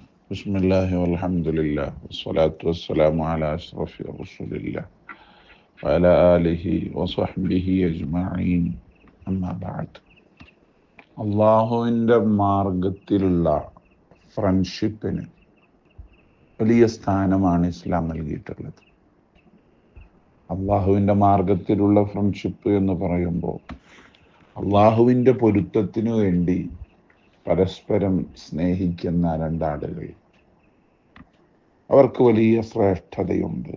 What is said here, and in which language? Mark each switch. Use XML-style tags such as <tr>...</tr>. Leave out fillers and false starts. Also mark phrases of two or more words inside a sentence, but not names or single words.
<ar>بسم الله والحمد لله والصلاة والسلام على أشرف رسول الله وعلى آله وصحبه أجمعين أما بعد.</ar> <ml>അള്ളാഹുവിൻ്റെ മാർഗത്തിലുള്ള ഫ്രണ്ട്ഷിപ്പിന് വലിയ സ്ഥാനമാണ് ഇസ്ലാം നൽകിയിട്ടുള്ളത്. അള്ളാഹുവിൻ്റെ മാർഗത്തിലുള്ള ഫ്രണ്ട്ഷിപ്പ് എന്ന് പറയുമ്പോൾ അള്ളാഹുവിൻ്റെ പൊരുത്തത്തിനു വേണ്ടി പരസ്പരം സ്നേഹിക്കുന്ന രണ്ടാളുകൾ, അവർക്ക് വലിയ ശ്രേഷ്ഠതയുണ്ട്.</ml>